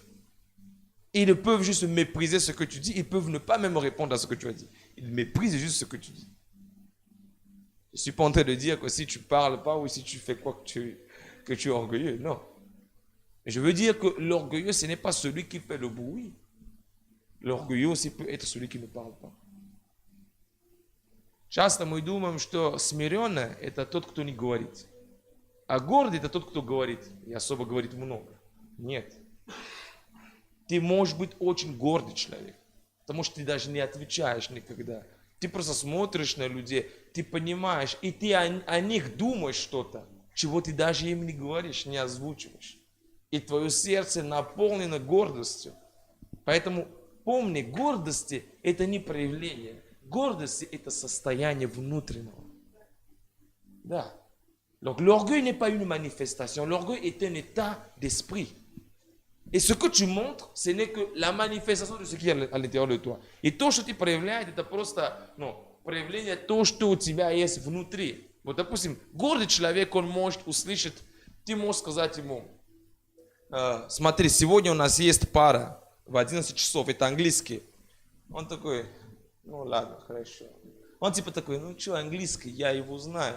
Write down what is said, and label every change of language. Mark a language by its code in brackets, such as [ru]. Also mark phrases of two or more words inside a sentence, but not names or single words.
[fr] Ils peuvent juste mépriser ce que tu dis. Ils peuvent ne pas même répondre à ce que tu as dit. Ils méprisent juste ce que tu dis. Je ne suis pas en train de dire que si tu ne parles pas ou si tu fais quoi que tu es orgueilleux. Non. Mais je veux dire que l'orgueilleux, ce n'est pas celui qui fait le bruit. L'orgueilleux aussi peut être celui qui ne parle pas. [ru] Часто мы думаем, что смиренный – это тот, кто не говорит. А гордый – это тот, кто говорит. И особо говорит много. Нет. Ты можешь быть очень гордый человек. Потому что ты даже не отвечаешь никогда. Ты просто смотришь на людей, ты понимаешь, и ты о них думаешь что-то, чего ты даже им не говоришь, не озвучиваешь. И твое сердце наполнено гордостью. Поэтому помни, гордости – это не проявление. Гордость – это состояние внутреннего. Да. [fr] Donc l'orgueil n'est pas une manifestation. L'orgueil est un état d'esprit. Et ce que tu montres, ce n'est que la manifestation de ce qui est à l'intérieur de toi. [ru] И то, что ты проявляешь, это просто проявление того, что у тебя есть внутри. Вот, допустим, гордый человек, он может услышать, ты можешь сказать ему, смотри, сегодня у нас есть пара в 11 часов, это английский. Он такой, ну ладно, хорошо. Он типа такой, ну что, английский, я его знаю.